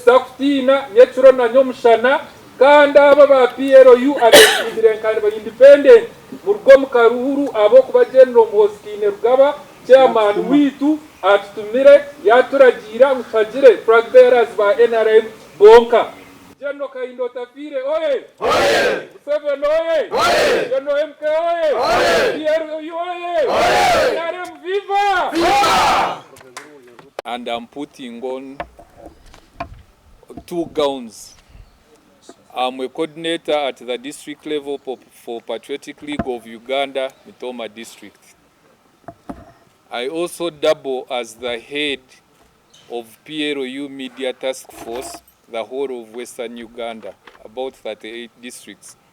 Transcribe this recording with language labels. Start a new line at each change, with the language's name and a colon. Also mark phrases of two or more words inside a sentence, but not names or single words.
Nyankole: Sakutina nyechuro na nyomushana kanda aba ba PLU abesidirenkane ba independent murgo mukaruru abo kuba General Muhoozi Rugaba chairman witu atutumire yaturagira mutagire
English: flag bearers
Nyankole: ba NRM bonka. General Kahinda Otafiire oye! Oye! Museveni oye! Oye! General MK oye! Oye! PLU oye! Oye!
English: NRM viva! Viva! And I'm putting on 2 gowns. I'm a coordinator at the district level for Patriotic League of Uganda, Mitoma district. I also double as the head of PLU Media Task Force, the whole of Western Uganda, about 38 districts.